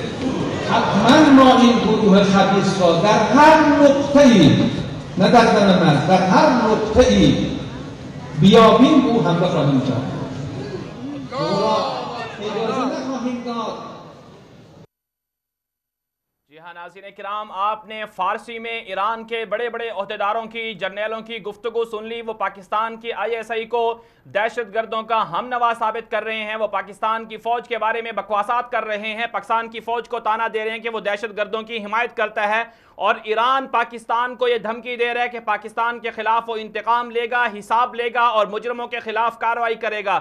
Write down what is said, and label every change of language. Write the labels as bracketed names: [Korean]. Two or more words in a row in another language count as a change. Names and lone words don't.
[Persian] حتما ما این گروه خبیث را در هر نقطه‌ای، نه در دم مرز، در هر نقطه‌ای بیابیم او حمله خواهیم کرد. اجازه نخواهیم داد. [Urdu] جی ہاں ناظرین کرام، آپ نے فارسی میں ایران کے بڑے بڑے عہدیداروں کی، جرنیلوں کی گفتگو سن لی۔ وہ پاکستان کی ISI کو دہشت گردوں کا ہم نوا ثابت کر رہے ہیں، وہ پاکستان کی فوج کے بارے میں بکواسات کر رہے ہیں، پاکستان کی فوج کو تانا دے رہے ہیں کہ وہ دہشت گردوں کی حمایت کرتا ہے، اور ایران پاکستان کو یہ دھمکی دے رہا ہے کہ پاکستان کے خلاف وہ انتقام لے گا، حساب لے گا اور مجرموں کے خلاف کارروائی کرے گا۔